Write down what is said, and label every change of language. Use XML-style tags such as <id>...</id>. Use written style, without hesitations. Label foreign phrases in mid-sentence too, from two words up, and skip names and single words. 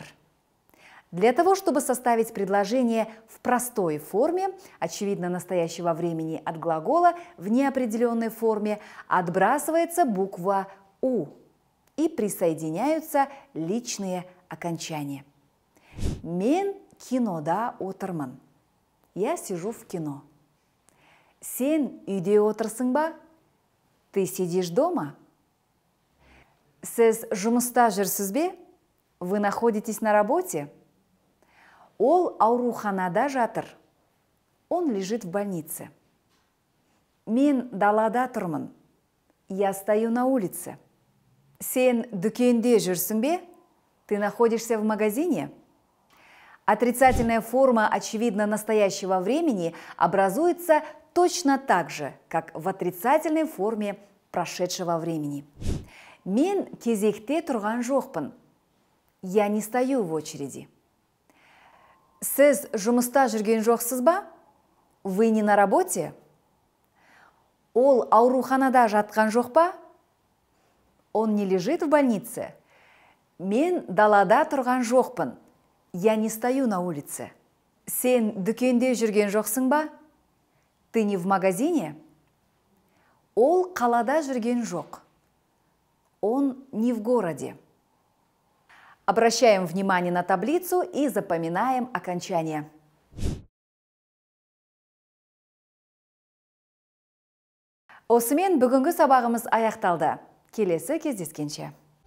<ru>Для того, чтобы составить предложение в простой форме, очевидно, настоящего времени от глагола, в неопределенной форме отбрасывается буква «у» и присоединяются личные окончания.</ru> <kk>Мен кинода отырмын.</kk> <ru>Я сижу в кино.</ru> <kk>Сен үйде отырсың ба?</kk> <ru>Ты сидишь дома?</ru> <kk>Сіз жұмыста жүрсіз бе?</kk> <ru>Вы находитесь на работе?</ru> <kk>Ол ауруханада жатыр.</kk> <ru>Он лежит в больнице.</ru> <kk>Мен далада тұрмын.</kk> <ru>Я стою на улице.</ru> <kk>Сен дүкенде жүрсің бе?</kk> <ru>Ты находишься в магазине? Отрицательная форма, очевидно, настоящего времени образуется точно так же, как в отрицательной форме прошедшего времени.</ru> <kk>Мен кезекте тұрған жоқпын.</kk> <ru>Я не стою в очереди.</ru> <kk>Сіз жұмыста жүрген жоқсыз ба?</kk> <ru>Вы не на работе?</ru> <kk>Ол ауруханада жатқан жоқ па?</kk> <ru>Он не лежит в больнице?</ru> <kk>Мен далада тұрған жоқпын.</kk> <ru>Я не стою на улице.</ru> <kk>Сен дүкенде жүрген жоқсың ба?</kk> <ru>Ты не в магазине?</ru> <kk>Ол қалада жүрген жоқ.</kk> <ru>Он не в городе. Обращаем внимание на таблицу и запоминаем окончания.</ru> <kk>Осымен бүгінгі сабағымыз аяқталды. Келесі кездескенше.</kk>